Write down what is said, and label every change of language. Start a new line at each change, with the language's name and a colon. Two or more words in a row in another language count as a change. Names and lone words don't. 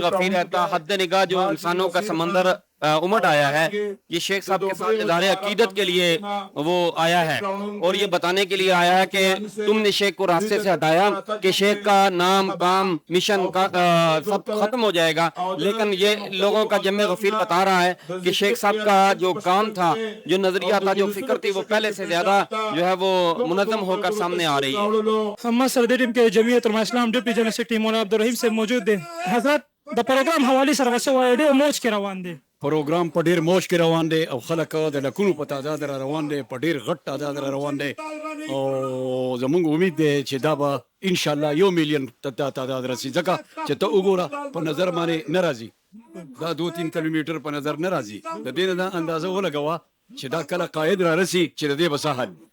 Urdu: غفیر ہے تا حد نگاہ جو انسانوں کا سمندر امٹ آیا ہے یہ شیخ صاحب کے ساتھ ادارے عقیدت کے لیے وہ آیا ہے اور یہ بتانے کے لیے آیا ہے کہ تم نے شیخ کو راستے سے ہٹایا کہ شیخ کا نام کام مشن کا سب ختم ہو جائے گا لیکن یہ لوگوں کا جمع غفیر بتا رہا ہے کہ شیخ صاحب کا جو کام تھا جو نظریہ تھا جو فکر تھی وہ پہلے سے زیادہ جو ہے وہ منظم ہو کر سامنے آ رہی ہے ہم صدر ٹیم کے جمعیت علماء اسلام ڈپٹی جنرل سیکرٹری مولانا عبدالرحیم سے موجود ہیں حضرت
Pashto: د پروګرام حواله سره وسو ډېر موج کې روان دي پروګرام په ډېر موج کې روان دی او خلک د لکونو په تعداد را روان دی په ډېر غټ تعداد را روان دی او زموږ امید دی چې دا به
Arabic: ان شاء الله
Pashto: 1 میلیون تعداد رسي ځکه چې ته وګوره په نظر باندې نه راځي دا 2-3 کیلومتر په نظر نه راځي د دې نه اندازه ولګوه چې دا کله قائد را رسي چې د دې بساحت